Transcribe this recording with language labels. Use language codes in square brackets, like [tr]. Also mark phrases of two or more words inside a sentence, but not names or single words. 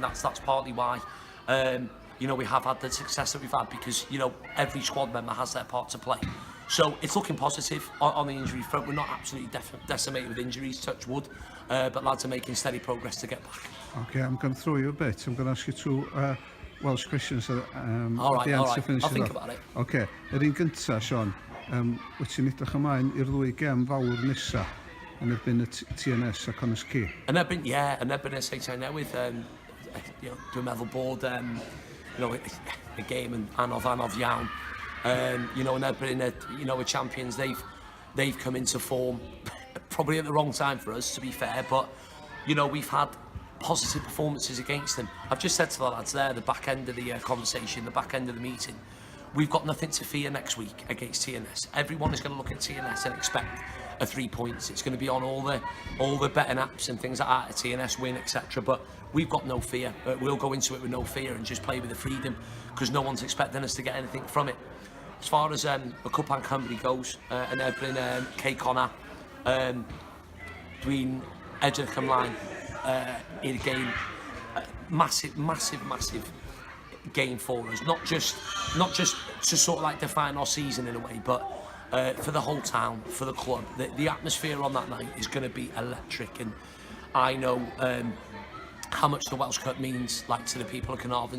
[en] That's partly why, you know, we have had the success that we've had, because, you know, every squad member has their part to play. So it's looking positive on the injury front. We're not absolutely decimated with injuries, touch wood, but lads are making steady progress to get back. Okay, I'm going to throw you a bit. I'm going to ask you two Welsh questions all right, at the end to finish I'll it think off. about it. [cy] Okay, yr un gyntaf, Sean, wyt ti'n edrych ymlaen i'r ddwy gem fawr nesa yn erbyn y TNS a Connors Key? Yn erbyn y Seitan Newydd, [en] you know, [cy] dwi'n meddwl bod, [en] you know, [cy] y game yn anodd iawn. [en] You know, [cy] yn erbyn [en] you know, the champions, they've come into form probably at the wrong time for us, to be fair, but, you know, we've had positive performances against them. I've just said to the lads there, the back end of the conversation, the back end of the meeting, we've got nothing to fear next week against TNS. Everyone is going to look at TNS and expect a 3 points. It's going to be on all the betting apps and things like that, a TNS win, etc. But we've got no fear. We'll go into it with no fear and just play with the freedom, because no one's expecting us to get anything from it. As far as the Cup and Cymru goes, [cy] yn erbyn Kay Connor, dwi'n edrych ymlaen i'r game, [en] massive game for us. Not just to sort of like define our season in a way, but for the whole town, for the club. The atmosphere on that night is going to be electric, and I know how much the Welsh Cup means, like, to the people of Carnarvon.